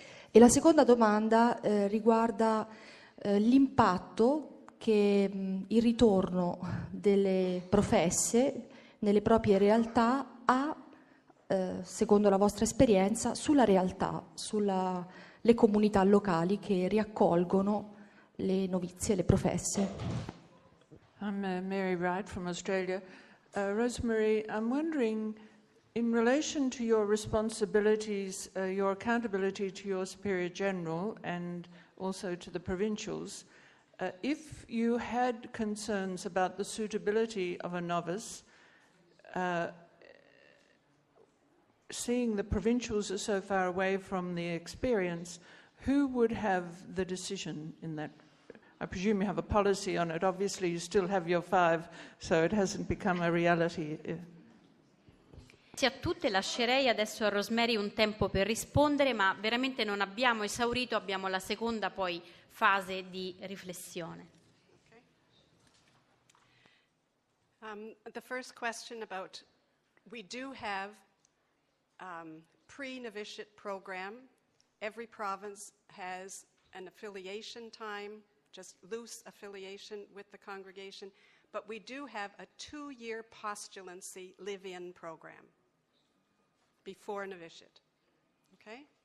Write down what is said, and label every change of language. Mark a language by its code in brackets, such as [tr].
[it] E la seconda domanda riguarda l'impatto che il ritorno delle professe nelle proprie realtà ha, secondo la vostra esperienza, sulla realtà, sulle comunità locali che riaccolgono le novizie, le professe. [en] I'm Mary Wright from Australia. Rosemary, I'm wondering, in relation to your responsibilities, your accountability to your Superior General and also to the provincials, if you had concerns about the suitability of a novice, seeing the provincials are so far away from the experience, who would have the decision in that? I presume you have a policy on it. Obviously, you still have your 5, so it hasn't become a reality. [it] Grazie a tutte, lascerei adesso a Rosemary un tempo per rispondere, ma veramente non abbiamo esaurito, abbiamo la seconda poi fase di riflessione. [en] Okay. The first question about, we do have pre-novitiate program. Every province has an affiliation time, just loose affiliation with the congregation, but we do have a 2-year postulancy live-in program before novitiate, okay?